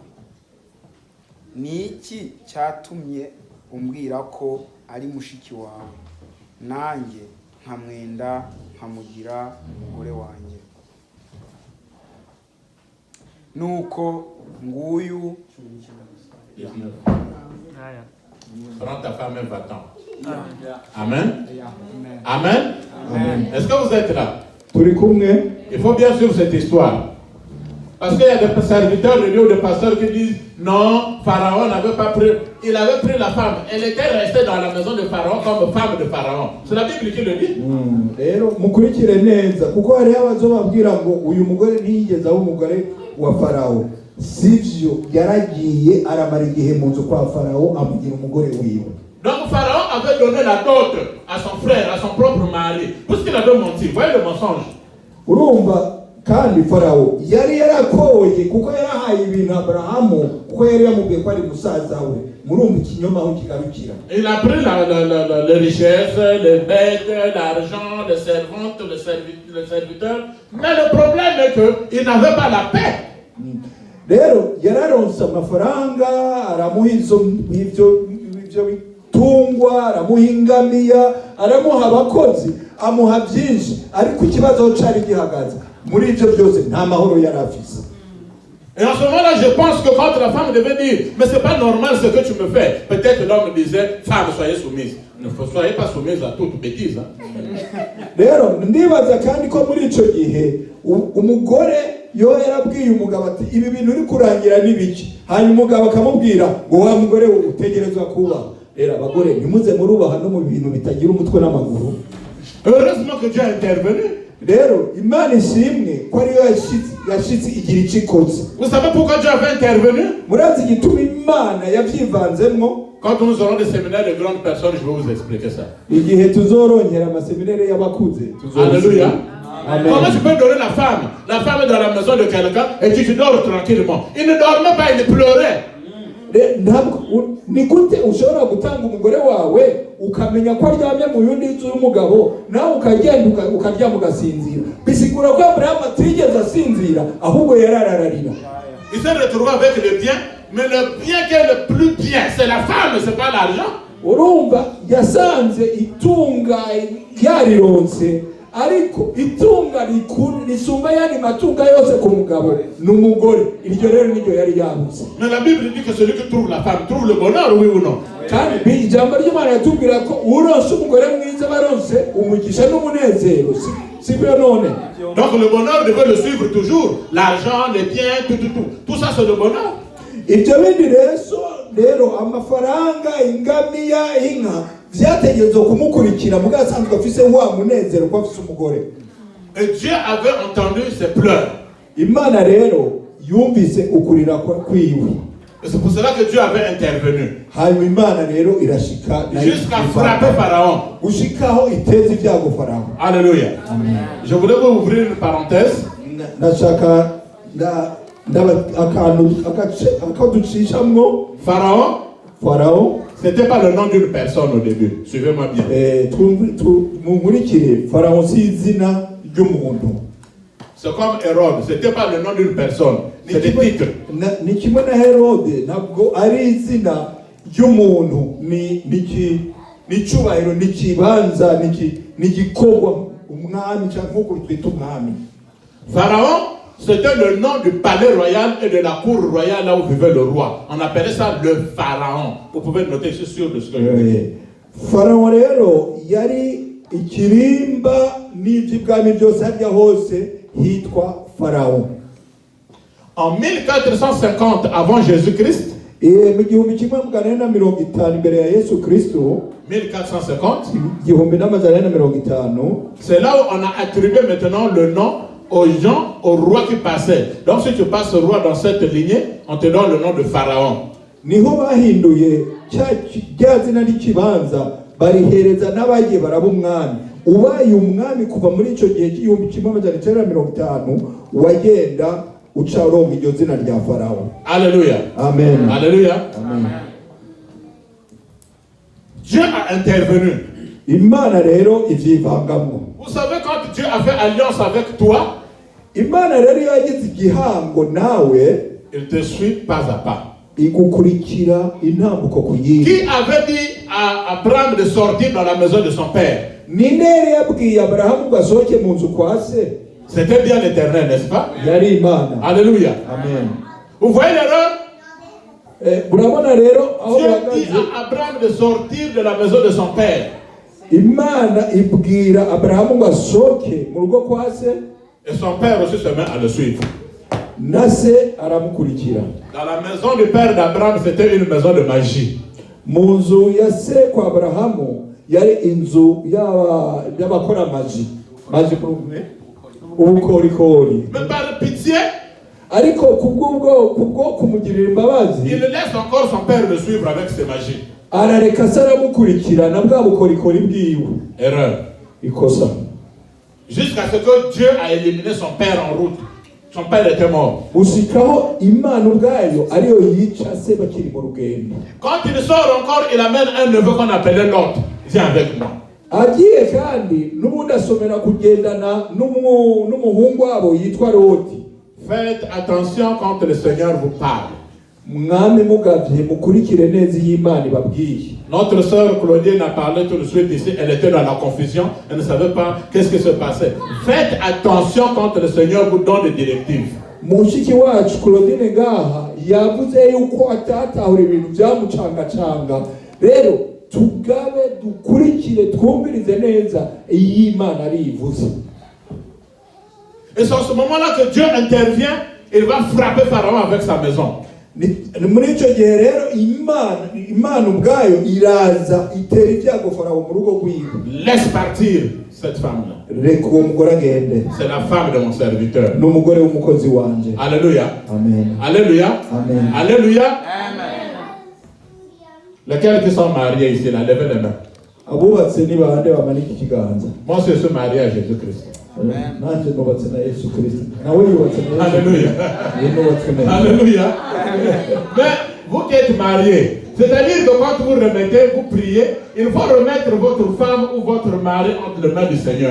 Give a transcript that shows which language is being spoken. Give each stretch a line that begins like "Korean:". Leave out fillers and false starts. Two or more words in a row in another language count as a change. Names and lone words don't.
Kinyarwanda: Ni iki cyatumye umbwira ko ari mushiki wawe, nanjye nkamwenda nkamugira umugore wanjye? Nuko nguyu
French: Prends ta femme et va-t'en. Amen. Amen. Amen. Est-ce que vous êtes là? Il faut bien suivre cette histoire. Parce qu'il y a des serviteurs de Dieu ou des pasteurs qui disent non, Pharaon n'avait pas pris, il avait pris la femme. Elle était restée dans la maison de Pharaon comme femme de Pharaon. C'est la Bible qui le dit.
Rundi: Rero mukurikire neza kuko hari abazobabwira ngo uyu mugore ntiyigeze aba umugore wa Farao. Sivyo, yaragiye aramara igihe mu nzu kwa Farao amugira umugore wiwe.
French: Donc Pharaon avait donné la dot à son frère, à son propre mari. Puisqu'il avait menti, voyez le mensonge.
Rundi: Urumva kandi farawo yari yarakoye kuko yarahaye ibintu Aburahamu kuko yari yamubwiye ko ari musaza we. Murumva ikinyoma aho kigarukira.
French: Il a pris les richesses, les bêtes, l'argent, les servantes, les serviteurs. Mais le problème est qu'il n'avait pas la paix.
Rundi: Rero yararonse amafaranga, aramuha ivyo bitungwa, aramuha ingamiya, aramuha abakozi, amuha byinshi, ariko ikibazo cari gihagaze muri ivyo byose nta mahoro yari afise.
French: Et en ce moment-là, je pense que quand la femme devait dire, mais c'est pas normal ce que tu me fais, peut-être l'homme disait, femme, soyez soumise. Ne soyez pas soumise à toute bêtise.
Rundi: Rero ndibaza kandi ko muri ico gihe umugore yo yarabwiye umugabo ati ibi bintu uri kurangira n'ibiki, hanyuma umugabo akamubwira ngo wa mugore utegerezwa kuba. Rero abagore nimuze murubaha no mu bintu bitagira umutwe n'amaguru.
French: Heureusement que Dieu a intervenu.
Rundi: Rero Imana ishimwe ko ariyo yashitse igira icikoze.
French: Vous savez pourquoi Dieu avait intervenu?
Rundi: Murazi igituma Imana yavyivanzemwo.
French: Quand nous aurons des séminaires de grandes personnes, je vais vous expliquer ça.
Rundi: Igihe tuzorongera amaseminere y'abakuze.
French: Alléluia. Amen. Comment tu peux donner la femme? La femme est dans la maison de quelqu'un et tu dors tranquillement. Il ne dormait pas, il pleurait.
Rundi: Ni gute ushobora gutanga umugore wawe ukamenya ko aryamye mu yundi nzu y'umugabo nawe ukagenda ukaryama ugasinzira? Bisigura ko Abrahamu atigeze asinzira ahubwo yararararira.
French: Il s'est retrouvé avec le bien, mais le bien qui est le plus bien, c'est la femme, c'est pas l'argent.
Rundi: Urumva yasanze itunga yarironse, ariko itunga risumba yandi matunga yose ku mugabo n'umugore. Iryo rero niryo yari yabuze.
French: Mais la Bible dit que celui qui trouve la femme trouve le bonheur, oui ou non?
Rundi: Kandi ijambo ry'Imana yatubwira ko uronse umugore mwiza baronse umugisha n'umunezero. Si bien none.
French: Donc le bonheur devait le suivre toujours. L'argent, les biens, tout ça c'est le bonheur.
Rundi: Ibyo bindi rero amafaranga, ingamiya, inka vyategerezwa kumukurikira muga asanzwe afise wa munezero ko afise umugore.
French: Et Dieu avait entendu ses pleurs.
Rundi: Imana rero yumvise ukurira kwiwe.
French: Et c'est pour cela que Dieu avait intervenu.
Rundi: Hanyuma Imana rero irashika
French: Jusqu'à frapper Pharaon.
Rundi: Gushikaho iteze ibyago Pharaon.
French: Alléluia. Je voulais vous ouvrir une parenthèse.
Rundi: Nashaka Pharaon,
French: c'était pas le nom d'une personne au début. Suivez-moi bien.
Rundi: Pharaon si izina ry'umuntu.
French: C'est comme Hérode, c'était pas le nom d'une personne, c'est des titres.
Kinyarwanda: Ni kimwe na Herode ntabwo ari izina ry'umuntu, ni cyubahiro, ni kibanza, ni gikorwa umwami cyangwa nkuko twita umwami.
French: Pharaon, c'était le nom du palais royal et de la cour royale là où vivait le roi. On appelait ça le pharaon. Vous pouvez noter, je suis sûr de ce que je veux dire.
Rundi: Pharaon rero yari ikirimba n'iby'ibwami byose harya hose hitwa Pharaon.
French: En 1450 avant Jésus-Christ,
Rundi: mu gihumbi kimwe magana ane na mirongo itanu imbere ya Yesu Kristo, 1450, igihumbi n'amajana ane na mirongo itanu,
French: c'est là où on a attribué maintenant le nom aux gens, aux rois qui passaient. Donc si tu passes roi dans cette lignée, on te donne le nom de Pharaon.
Rundi: Niho bahinduye cya zina n'ikibanza barihereza n'abagiye baraba umwami. Ubaye umwami kuva muri icyo gihe cy'igihumbi kimwe amajana icyenda na mirongo itanu wagenda uca uronka iryo zina rya Pharaon.
French: Alléluia. Amen. Alléluia. Amen. Dieu a intervenu.
Rundi: Imana rero ivyivangamwo.
French: Vous savez, quand Dieu a fait alliance avec toi,
Rundi: Imana rero yagize igihango nawe,
French: il te suit pas à pas.
Rundi: Igukurikira intambuko ku yindi.
French: Qui avait dit à Abraham de sortir dans la maison de son père?
Rundi: Ninde yabwiye Abrahamu gasohoke mu nzu kwa se?
French: C'était bien l'Éternel, n'est-ce pas?
Rundi: Yari Imana.
French: Alléluia. Amen. Vous voyez l'erreur?
Rundi: Urabona rero aho
French: Dieu dit à Abraham de sortir de la maison de son père.
Rundi: Imana ibwira Abrahamu gasohoke mu rugo kwa se,
French: et son père aussi se met à le suivre.
Rundi: Na se aramukurikira.
French: Dans la maison du père d'Abraham, c'était une maison de magie.
Rundi: Mu nzu ya se kwa Abrahamu yari inzu y'abakora maji kumwe ubukorikori.
French: Mais par pitié,
Rundi: ariko kubwo kumugirira imbabazi,
French: il laisse encore son père le suivre avec ses magies.
Rundi: Arareka se aramukurikira na bwa bukorikori bwiwe.
French: Erreur.
Rundi: Ikosa.
French: Jusqu'à ce que Dieu a éliminé son père en route. Son père était mort.
Rundi: Ushikaho Imana ubwayo ariyo yica se bakiri mu rugendo.
French: Quand il sort encore, il amène un neveu qu'on appelait Lot. Viens avec moi.
Rundi: Agiye kandi n'ubundi asomera kugendana n'umuhungu wabo yitwa Loti.
French: Faites attention quand le Seigneur vous parle.
Rundi: Mwami mugavye mukurikire neza y'Imana ibabwiye.
French: Notre sœur Claudine a parlé tout de suite ici, elle était dans la confusion, elle ne savait pas qu'est-ce qui se passait. Faites attention quand le Seigneur vous donne des directives.
Rundi: Mushiki wacu Claudine ngaha yavuze yuko atatahura ibintu byamucangacanga. Rero tugabe dukurikire twumvirize neza y'Imana arivuze.
French: Et c'est en ce moment-là que Dieu intervient, il va frapper Pharaon avec sa maison.
Rundi: Muri icyo gihe rero Imana ubwayo iraza itera ibyago Farawo mu rugo rwiwe.
French: Laisse partir cette femme-là.
Rundi: Reka uwo mugore agende.
French: C'est la femme de mon serviteur.
Rundi: Ni umugore w'umukozi wanje.
French: Alléluia. Amen. Alléluia. Amen. Alléluia. Amen. Lesquels qui sont mariés ici, là, levez les mains.
Rundi: Abubatse ni bande bamanike ikiganza.
French: Moi, je suis marié à Jésus-Christ.
Rundi: Nanjye nubatse na Yesu Kristo. Nawe yubatse na Yesu.
French: Alléluia. Alléluia. Mais vous qui êtes mariés, c'est-à-dire que quand vous remettez, vous priez, il faut remettre votre femme ou votre mari entre les mains du Seigneur.